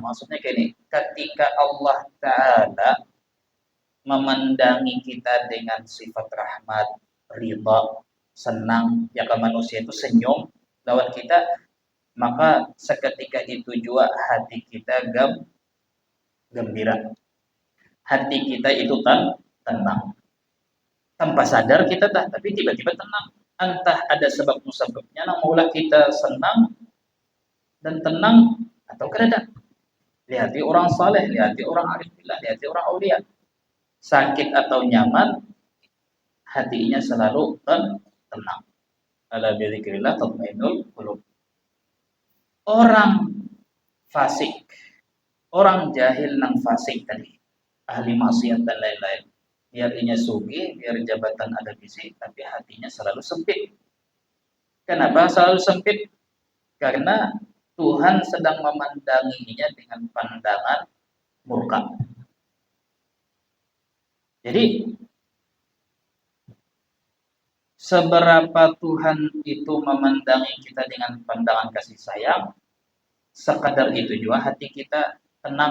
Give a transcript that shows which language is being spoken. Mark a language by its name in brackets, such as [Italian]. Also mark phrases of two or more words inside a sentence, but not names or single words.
[Banjar] Maksudnya kayak ini, ketika Allah Ta'ala memandangi kita dengan sifat rahmat, ridha, senang, ya kan manusia itu senyum lawan kita, maka seketika itu juga hati kita gembira. [Indonesian] Hati kita itu tenang. Tanpa sadar kita tapi tiba-tiba tenang. Entah ada sebab musababnya, [Banjar] yang maulah kita senang dan tenang atau kada. Lihati orang saleh, lihati orang arif billah, lihati orang aulia. Sakit atau nyaman, hatinya selalu tenang. [Arabic] Ala bidzikrillah tatmainnul qulub. [Banjar] Orang fasik, orang jahil nang fasik tadi, ahli maksiat dan lain-lain. Biar inya sugih, biar jabatan ada bisi, tapi hatinya selalu sempit. [Indonesian] Kenapa selalu sempit? Karena Tuhan sedang memandanginya dengan pandangan murka. Jadi seberapa Tuhan itu memandangi kita dengan pandangan kasih sayang, sekadar itu juga hati kita tenang.